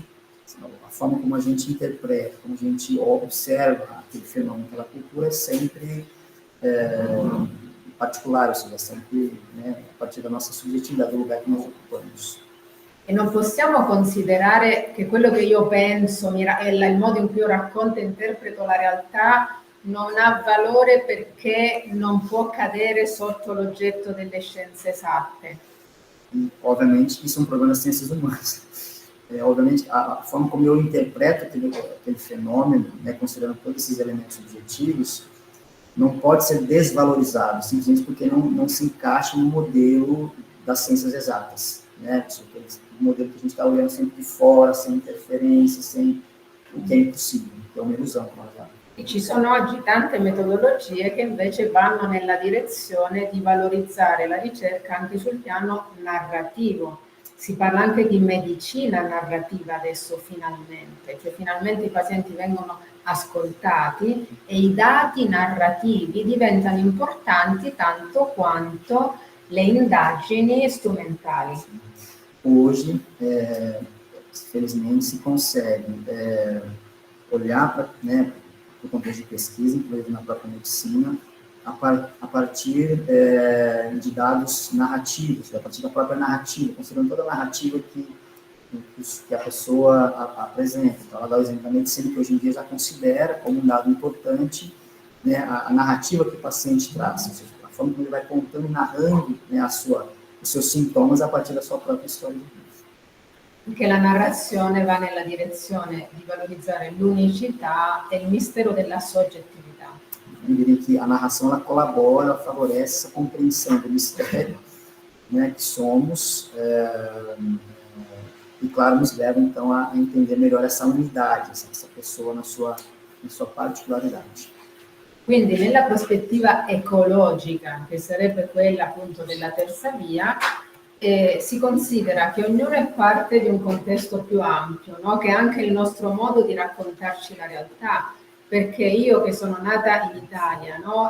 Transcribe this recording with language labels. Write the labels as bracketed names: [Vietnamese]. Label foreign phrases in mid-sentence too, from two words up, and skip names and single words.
[Portuguese] A forma como a gente interpreta, como a gente observa aquele fenômeno, aquela cultura é sempre particolare, ou seja, sempre, né, a partir da nossa subjetividade, do lugar que nós ocupamos. [Italian] E non possiamo considerare che quello che io penso e il modo in cui io racconto e interpreto la realtà non ha valore perché non può cadere sotto l'oggetto delle scienze esatte. [Portuguese] E, obviamente, isso é um problema das ciências humanas. Obviamente, a forma como eu interpreto aquele fenômeno, né, considerando todos esses elementos objetivos, não pode ser desvalorizado, simplesmente porque não se encaixa no modelo das ciências exatas. Né? O modelo que a gente está olhando sempre de fora, sem interferência, sem o [Italian] che è impossibile, che è un'illusione. E ci sono oggi tante metodologie che invece vanno nella direzione di valorizzare la ricerca anche sul piano narrativo. Si parla anche di medicina narrativa adesso finalmente, cioè finalmente i pazienti vengono ascoltati e i dati narrativi diventano importanti tanto quanto le indagini strumentali. [Portuguese] Hoje, felizmente, se consegue olhar para, né, o contexto de pesquisa, inclusive na própria medicina, a partir de dados narrativos, a partir da própria narrativa, considerando toda a narrativa que a pessoa apresenta. Então, ela dá o exemplo da medicina, que hoje em dia já considera como um dado importante, né, a narrativa que o paciente traz, ou seja, a forma como ele vai contando e narrando, né, os seus sintomas a partir da sua própria história de vida. [Italian] Che la narrazione va nella direzione di valorizzare l'unicità e il mistero della soggettività. [Portuguese] Eu diria que a narração ela colabora, ela favorece essa compreensão do mistério, né, que somos, e claro, nos leva então a entender melhor essa unidade, essa pessoa na sua particolaridade. [Italian] Quindi nella prospettiva ecologica, che sarebbe quella appunto della terza via, si considera che ognuno è parte di un contesto più ampio, no? Che è anche il nostro modo di raccontarci la realtà, perché io che sono nata in Italia, no?